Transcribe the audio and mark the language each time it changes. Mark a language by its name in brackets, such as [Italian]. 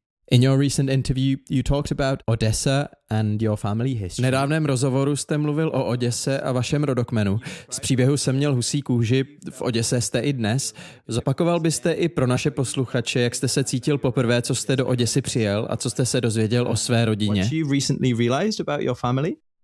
[English] In your recent interview, you talked about Odessa and your family history. [Czech] V nedávném rozhovoru jste mluvil o Oděse a vašem rodokmenu. Z příběhu jsem měl husí kůži, v Oděse jste i dnes. Zopakoval byste i pro naše posluchače, jak jste se cítil poprvé, co jste do Oděsy přijel a co jste se dozvěděl o své rodině? [English] What you recently realized about your family?